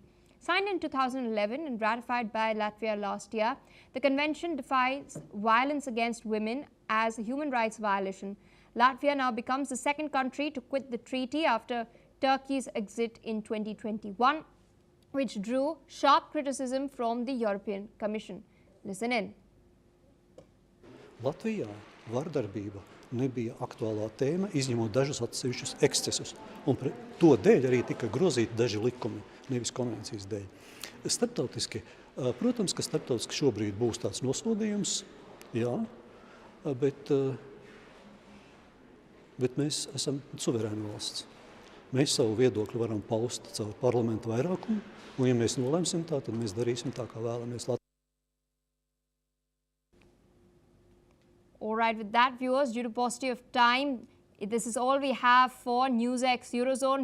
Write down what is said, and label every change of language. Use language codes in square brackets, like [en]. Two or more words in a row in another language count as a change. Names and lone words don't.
[en] Signed in 2011 and ratified by Latvia last year, the convention defines violence against women as a human rights violation. Latvia now becomes the second country to quit the treaty after Turkey's exit in 2021, which drew sharp criticism from the European Commission. Listen in. [lv] Latvijā vardarbība nebija aktuālā tēma, izņemot dažus atsevišķus ekscesus. Un to dēļ arī tika grozīti daži likumi, nevis konvencijas dēļ. Starptautiski, protams, ka starptautiski šobrīd būs tāds nosodījums, jā, bet mēs esam suverēna valsts. Mēs savu viedokli varam paust caur parlamentu vairākumu, un ja mēs nolemsim tā, tad mēs darīsim tā, kā vēlamies. [en] All right, with that, viewers, due to paucity of time, this is all we have for NewsX Eurozone.